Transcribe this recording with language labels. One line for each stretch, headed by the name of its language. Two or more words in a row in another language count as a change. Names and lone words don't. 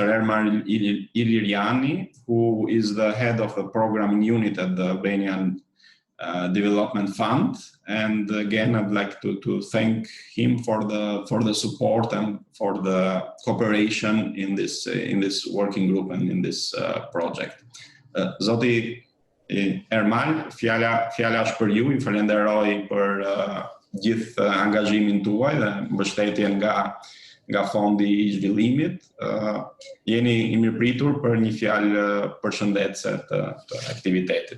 English: Ermal Iliriani, who is the head of the programming unit at the Albanian Development Fund. And again, I'd like to thank him for the support and for the cooperation in this working group and in this project.
Albanian: Zoti Ermal, fjala është për ju. Ju falenderoj për gjithë angazhimin tuaj dhe mbështetjen nga Fondi I Zhvillimit. Jeni I mirëpritur për një fjalë përshëndetëse të aktivitetit.